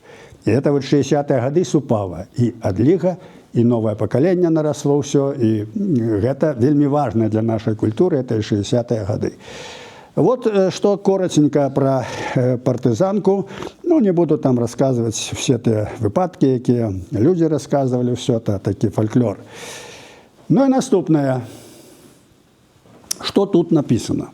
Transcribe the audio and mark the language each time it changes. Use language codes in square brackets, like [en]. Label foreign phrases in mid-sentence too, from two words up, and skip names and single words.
[be] І это вот 60-е гады супала, і адліга, і новае пакаленне нарасло ўсё, і гэта вельмі важна для нашай культуры, это 60-е гады. [ru] Вот что коротенько про партызанку. Ну, не буду там рассказывать все те выпадки, якія люди рассказывали, все это такі фольклор. Ну и наступное. Что тут написано?